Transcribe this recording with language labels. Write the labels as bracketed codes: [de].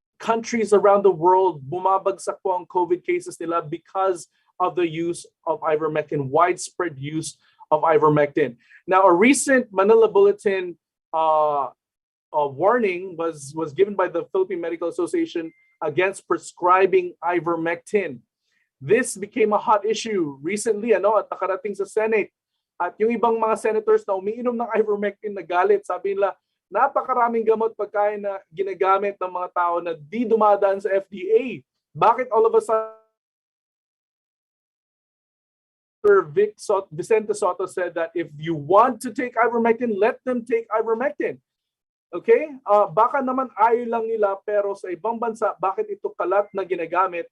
[en] Countries around the world, [tl] bumabagsak po ang COVID cases nila [en] because of the use of ivermectin, widespread use of ivermectin. Now, a recent Manila Bulletin warning was given by the Philippine Medical Association against prescribing ivermectin. This became a hot issue recently, [tl] at nakarating sa Senate. At yung ibang mga senators na umiinom ng ivermectin nagalit, sabi nila, napakaraming gamot pagkain na ginagamit ng mga tao na di dumadaan sa FDA. Bakit [en] all of a sudden Vicente Soto said that if you want to take ivermectin, let them take ivermectin. Okay? [tl] Baka naman ayaw lang nila, pero sa ibang bansa, bakit ito kalat na ginagamit?